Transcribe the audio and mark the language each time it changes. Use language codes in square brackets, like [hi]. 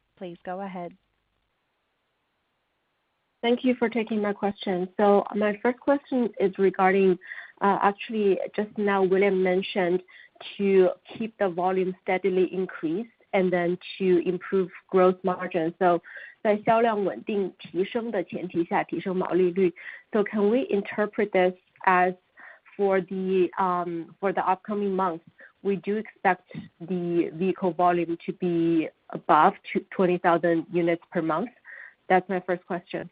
[en] Please go ahead. Thank you for taking my question. So my first question is regarding, actually just now William mentioned to keep the volume steadily increased and then to improve gross margin. [zh] So 在销量稳定提升的前提下提升毛利率. [en] So can we interpret this as for the upcoming months, we do expect the vehicle volume to be above 20,000 units per month? That's my first question.